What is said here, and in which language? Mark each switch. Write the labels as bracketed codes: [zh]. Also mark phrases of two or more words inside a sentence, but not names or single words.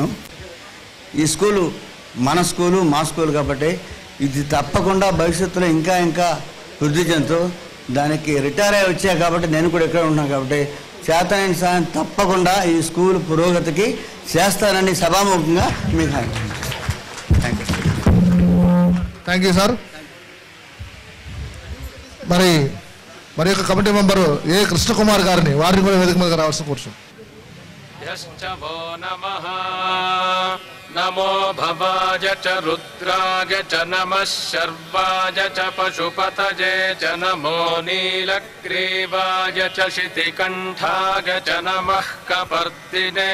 [te] ఈ స్కూలు మన స్కూలు, మా స్కూల్ కాబట్టి ఇది తప్పకుండా భవిష్యత్తులో ఇంకా ఇంకా వృద్ధి చెందుతూ, దానికి రిటైర్ అయ్యి వచ్చా కాబట్టి నేను కూడా ఇక్కడ ఉన్నాను కాబట్టి చేతనైన సాయం తప్పకుండా ఈ స్కూల్ పురోగతికి చేస్తానని సభాముఖంగా మీకు [en] thank you sir. మరి యొక్క committee member ఏ కృష్ణకుమార్ గారిని వారిని కూడా వేదిక మీద రావాల్సిన కూర్చో. [sa] नमो भवाय च रुद्राय च नमः शर्वाय च पशुपतये च नमो नीलग्रीवाय च शितिकण्ठाय च नमः कपर्दिने